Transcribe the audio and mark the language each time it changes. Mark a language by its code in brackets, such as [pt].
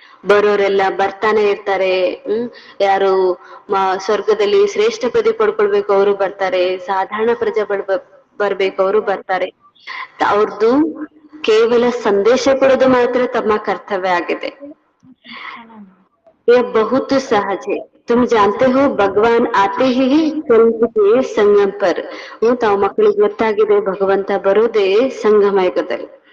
[kn] ಬರೋರೆಲ್ಲ ಬರ್ತಾನೆ ಇರ್ತಾರೆ. ಯಾರು ಸ್ವರ್ಗದಲ್ಲಿ ಶ್ರೇಷ್ಠ ಪದವಿ ಪಡ್ಕೊಳ್ಬೇಕು ಅವರು ಬರ್ತಾರೆ, ಸಾಧಾರಣ ಪ್ರಜೆ ಬರ್ಬೇಕು ಅವರು ಬರ್ತಾರೆ. ಅವ್ರದ್ದು ಕೇವಲ ಸಂದೇಶ ಕೊಡೋದು ಮಾತ್ರ ತಮ್ಮ ಕರ್ತವ್ಯ ಆಗಿದೆ. [hi] यह बहुत सहज है. तुम जानते हो भगवान आते ही कल्प के संगम पर. [kn] ತಾವು ಮಕ್ಕಳಿಗೆ ಗೊತ್ತಾಗಿದೆ ಭಗವಂತ ಬರೋದೇ ಸಂಗಮ ಯುಗದಲ್ಲಿ.